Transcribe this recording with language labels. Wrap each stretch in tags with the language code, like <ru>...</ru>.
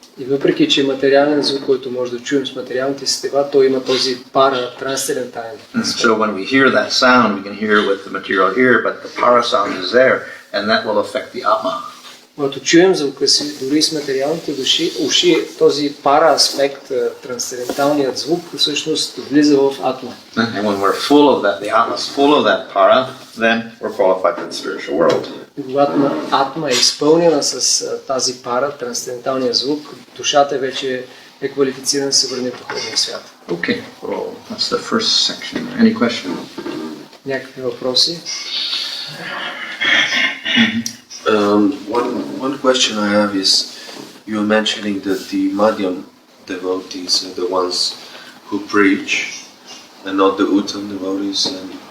<bg>И въпреки, че материален звук, който може да чуем с материалните сетива, той има този пара, трансцендентален.</bg> <en>So when we hear that sound, we can hear with the material ear, but the para sound is there, and that will affect the atma.</en> <bg>Когато чуем звука си, дори с материалните уши, този пара аспект, трансценденталният звук, всъщност влиза в атма.</bg> <en>And when we're full of that, the atma is full of that para, then we're qualified for the spiritual world.</en> <bg>Когато атма е изпълнена с тази пара, трансценденталния звук, душата вече е квалифицирана да се върне в духовния свят.</bg> <en>Okay, well, that's the first section. Any question?</en> <bg>Някакви въпроси?</bg> <en>One question I have is, you were mentioning that the Madhyam devotees are the ones who preach, and not the Uttam devotees, and</en>